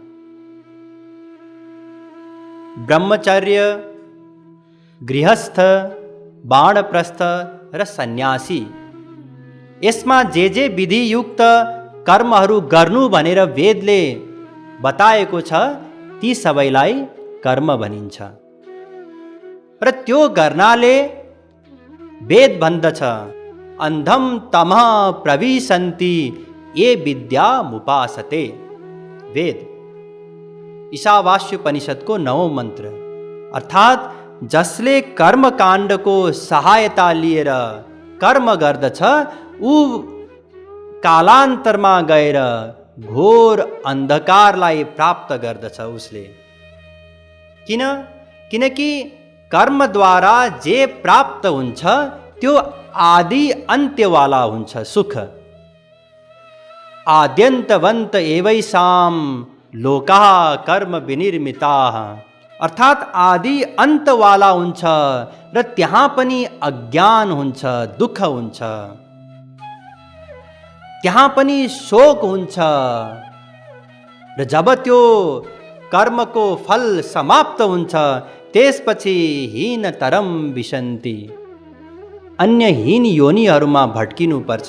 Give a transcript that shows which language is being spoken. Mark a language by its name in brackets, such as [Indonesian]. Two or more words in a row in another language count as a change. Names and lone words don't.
[Nepali] ब्रह्मचर्य, गृहस्थ, वानप्रस्थ र सन्यासी। यसमा जे विधियुक्त कर्महरू गर्नु भनेर वेदले बताएको छ ती सबैलाई कर्म भनिन्छ। र त्यो गर्नाले वेद भन्दछ, [Sanskrit] अन्धम तमः प्रविशन्ति ये विद्यामुपासते। [Nepali] वेद ईशावास्योपनिषदको 9औं मन्त्र। अर्थात् जसले कर्मकाण्डको सहायता लिएर कर्म गर्दछ ऊ कालान्तरमा गएर घोर अन्धकारलाई प्राप्त गर्दछ उसले। किनकि कर्मद्वारा जे प्राप्त हुन्छ त्यो आदि अन्त्यवाला हुन्छ सुख। [Sanskrit] आद्यन्तवन्त एवैषां लोकाः कर्म विनिर्मिताः। [Nepali] अर्थात् आदि अन्तवाला हुन्छ र त्यहाँ पनि अज्ञान हुन्छ, दुःख हुन्छ, त्यहाँ पनि शोक हुन्छ। र जब त्यो कर्मको फल समाप्त हुन्छ त्यसपछि [Sanskrit] हीनतरम विशन्ति, [Nepali] अन्य हीन योनिहरूमा भट्किनुपर्छ।